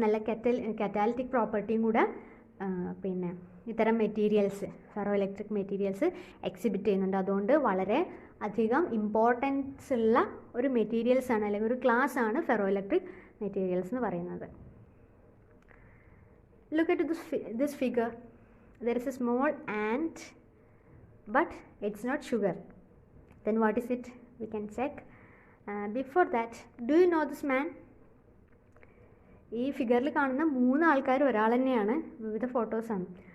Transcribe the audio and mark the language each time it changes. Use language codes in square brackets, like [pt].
[ml] നല്ല കറ്റാലിറ്റിക് പ്രോപ്പർട്ടിയും കൂടെ പിന്നെ ഇത്തരം materials, ferro electric materials exhibit ചെയ്യുന്നുണ്ട്. അതുകൊണ്ട് വളരെ അധികം ഇമ്പോർട്ടൻസ് ഉള്ള ഒരു മെറ്റീരിയൽസാണ്, അല്ലെങ്കിൽ ഒരു ക്ലാസ് ആണ് ഫെറോ ഇലക്ട്രിക് മെറ്റീരിയൽസ് എന്ന് പറയുന്നത്. [en] Look at this figure. There is a small ant, but it's not sugar. Then what is it? We can check. Before that, do you know this man? [ml] ഈ ഫിഗറിൽ കാണുന്ന 3 ആൾക്കാർ ഒരാൾ തന്നെയാണ്, വിവിധ ഫോട്ടോസാണ്.